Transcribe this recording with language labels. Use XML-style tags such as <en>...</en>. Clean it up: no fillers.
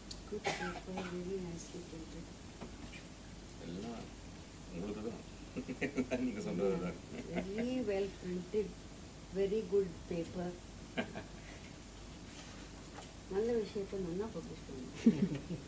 <en>Good paper, very nicely printed.</en> <ta>எல்லாம் உங்களுக்கு தான் நீங்கள் சொல்கிறது தான்.</ta> <en>Very well printed, very good paper.</en> <ta>நல்ல விஷயத்தை நல்லா பப்ளிஷ் பண்ணுங்க.</ta>